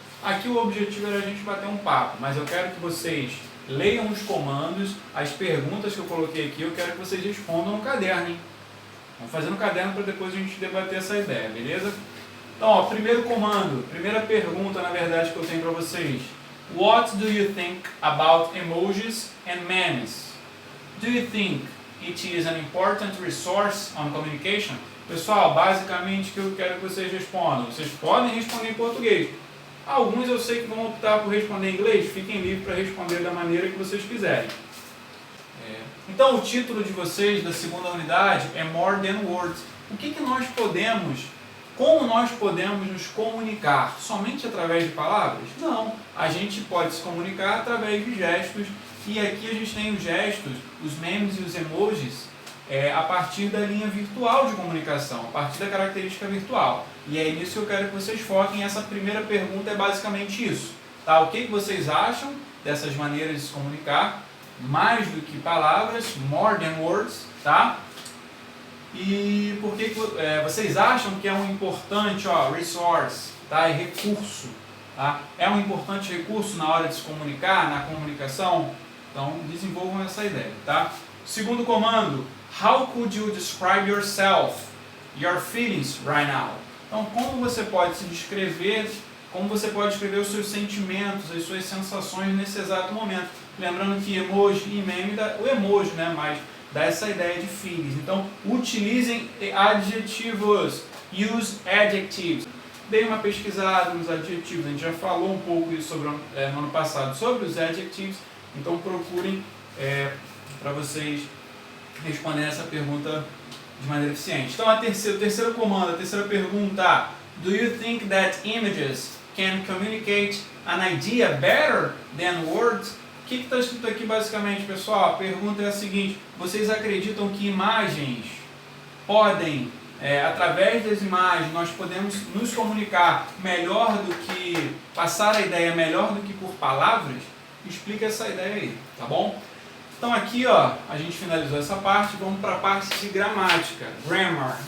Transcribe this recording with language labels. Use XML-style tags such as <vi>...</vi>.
<pt>Aqui o objetivo era a gente bater um papo, mas eu quero que vocês leiam os comandos, as perguntas que eu coloquei aqui, eu quero que vocês respondam no caderno, hein? Vamos fazer no caderno para depois a gente debater essa ideia, beleza? Então, ó, primeiro comando, primeira pergunta na verdade que eu tenho para vocês.</pt> <en>What do you think about emojis and memes? Do you think it is an important resource on communication?</en> <pt>Pessoal, basicamente o que eu quero que vocês respondam. Vocês podem responder em português. Alguns eu sei que vão optar por responder em inglês. Fiquem livres para responder da maneira que vocês quiserem. Então, o título de vocês da segunda unidade é More Than Words. O que nós podemos, como nós podemos nos comunicar? Somente através de palavras? Não. A gente pode se comunicar através de gestos. E aqui a gente tem os gestos, os memes e os emojis a partir da linha virtual de comunicação, a partir da característica virtual. E é nisso que eu quero que vocês foquem. Essa primeira pergunta é basicamente isso. Tá? O que vocês acham dessas maneiras de se comunicar? Mais do que palavras,</pt> <en>more than words,</en> <pt>tá? E por que vocês acham que é um importante resource, tá? É recurso, tá? É um importante recurso na hora de se comunicar, na comunicação? Então, desenvolvam essa ideia, tá? Segundo comando,</pt> <en>how could you describe yourself, your feelings right now?</en> <pt>Então, como você pode se descrever, como você pode escrever os seus sentimentos, as suas sensações nesse exato momento? Lembrando que emoji e meme, o emoji, né, mas dá essa ideia de feelings. Então, utilizem adjetivos,</pt> <en>use adjectives.</en> <pt>Dei uma pesquisada nos adjetivos, a gente já falou um pouco isso sobre, no ano passado sobre os adjectives. Então procurem para vocês responderem essa pergunta de maneira eficiente. Então o terceiro comando, a terceira pergunta.</pt> <en>Do you think that images can communicate an idea better than words?</en> <pt>O que está escrito aqui basicamente, pessoal? A pergunta é a seguinte: vocês acreditam que imagens podem, através das imagens, nós podemos nos comunicar melhor do que, passar a ideia melhor do que por palavras? Explica essa ideia aí, tá bom? Então aqui, ó, a gente finalizou essa parte, vamos para a parte de gramática, grammar.</pt>